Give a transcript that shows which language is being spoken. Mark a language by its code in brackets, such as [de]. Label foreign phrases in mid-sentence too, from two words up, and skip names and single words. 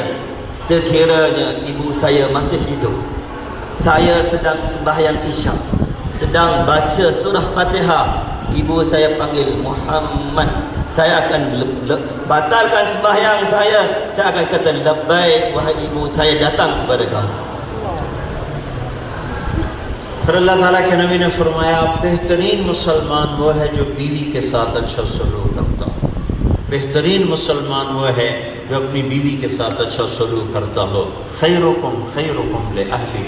[ms] Nabi kata, sekiranya ibu saya masih hidup, saya sedang sembahyang isyak, sedang baca surah Fatihah, ibu saya panggil Muhammad, saya akan batalkan sembahyang saya akan kata labbaik wahai ibu, saya datang kepada kamu. [ur] پھر اللہ تعالیٰ کے نبی نے فرمایا بہترین مسلمان وہ ہے جو بیوی کے ساتھ اچھا سلوک کرتا ہو، بہترین مسلمان وہ ہے جو اپنی بیوی کے ساتھ اچھا سلوک کرتا ہو. [ar] خیرکم خیرکم لأہلہ.